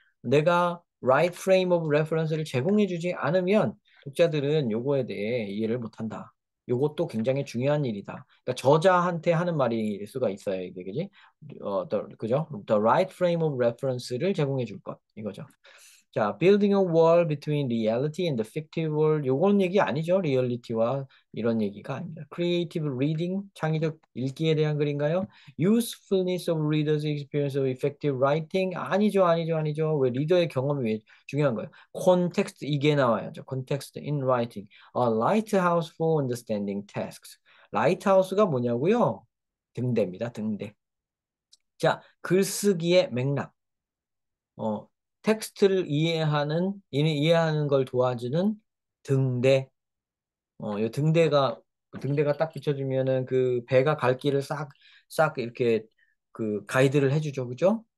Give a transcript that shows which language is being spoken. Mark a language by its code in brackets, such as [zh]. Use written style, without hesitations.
[ko] 내가 [en] right frame of reference [ko] 를 제공해주지 않으면 독자들은 요거에 대해 이해를 못한다. 요것도 굉장히 중요한 일이다. 그러니까 저자한테 하는 말일 수가 있어요, 이게 그지? 그죠? [en] The right frame of reference [ko] 를 제공해 줄 것, 이거죠. [en] 자, building a wall between reality and the fictive world. [ko] 요건 얘기 아니죠. 리얼리티와 이런 얘기가 아닙니다. [en] Creative reading, [ko] 창의적 읽기에 대한 글인가요? [en] Usefulness of readers' experience of effective writing. [ko] 아니죠. 왜 리더의 경험이 왜 중요한 거예요? Context 이게 나와야죠. [en] Context in writing. A lighthouse for understanding tasks. [ko] 라이트하우스가 뭐냐고요? 등대입니다. 등대. 자, 글쓰기의 맥락. 텍스트를 이해하는 걸 도와주는 등대. 이 등대가 딱 비춰지면은 그 배가 갈 길을 싹 이렇게 그 가이드를 해주죠. 그죠?